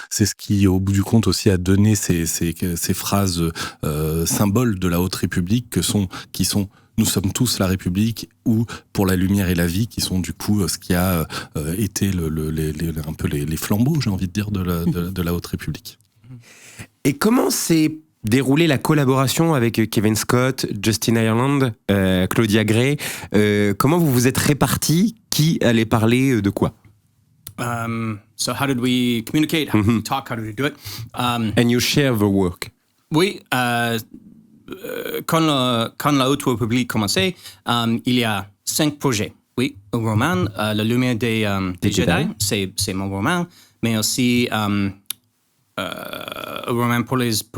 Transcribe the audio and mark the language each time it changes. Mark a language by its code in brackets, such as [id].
[fr] C'est ce qui, au bout du compte, aussi a donné ces phrases symboles de la Haute République qui sont nous sommes tous la République ou pour la lumière et la vie, qui sont du coup ce qui a été un peu les flambeaux, j'ai envie de dire, de la Haute République. Et comment s'est déroulée la collaboration avec Kevin Scott, Justin Ireland, Claudia Gray? Comment vous vous êtes répartis? Qui allait parler de quoi? [en] So how did we communicate? How did we talk? How did we do it? And you share the work. [fr] Oui, quand la Haute République commençait, il y a 5 projets. Oui, un roman, La Lumière des Jedi, c'est mon roman, mais aussi un roman pour les